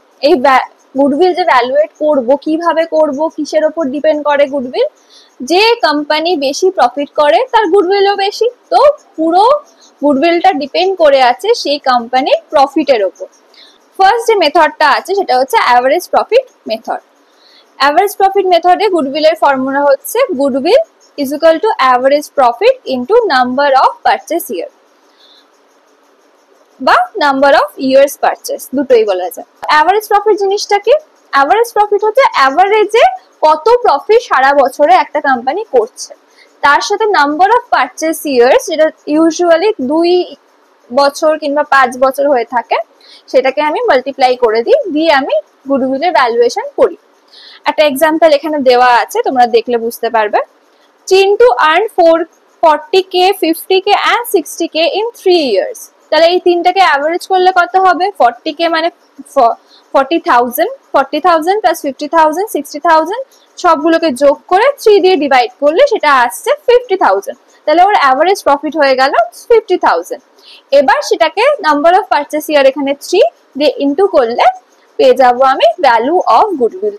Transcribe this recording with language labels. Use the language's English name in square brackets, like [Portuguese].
[Bangla] এই গুডউইল যে ভ্যালুয়েট করব, কিভাবে করব, কিসের উপর ডিপেন্ড করে গুডউইল? যে কোম্পানি বেশি প্রফিট করে তার গুডউইলও বেশি। তো পুরো গুডউইলটা ডিপেন্ড করে আছে সেই কোম্পানির প্রফিটের উপর। ফার্স্ট যে মেথডটা আছে সেটা হচ্ছে average profit method. Average profit মেথডে গুডউইলের ফর্মুলা হচ্ছে goodwill [English] is equal to average profit into number of purchase year [Bangla] বা [English] number of years purchase, [Bangla] দুটোই বলা যায়। অ্যাভারেজ প্রফিট জিনিসটা কি? অ্যাভারেজ প্রফিট হচ্ছে অ্যাভারেজে কত প্রফিট সারা বছরে একটা কোম্পানি করছে, তার সাথে [English] number of purchase years, [Bangla] যেটা ইউজুয়ালি 2 বছর কিংবা 5 বছর হয়ে থাকে, সেটাকে আমি মাল্টিপ্লাই করে দিই, দিয়ে আমি গুডউইলের ভ্যালুয়েশন করি। একটা এক্সাম্পল এখানে দেওয়া আছে, তোমরা দেখলে বুঝতে পারবে। [English] Chintu earned 40k, 50k and 60k in 3 years. [Bangla] তাহলে এই তিনটাকে অ্যাভারেজ করলে কত হবে? 40k মানে 40,000, 40,000 plus 50,000, 60,000, সবগুলোকে যোগ করে 3 দিয়ে ডিভাইড করলে সেটা আসছে 50,000। তাহলে ওর অ্যাভারেজ প্রফিট হয়ে গেল 50,000। এবার সেটাকে [English] number of purchase year [Bangla] এখানে 3 দিয়ে ইনটু করলে পেয়ে যাবো আমি [English] Value of goodwill.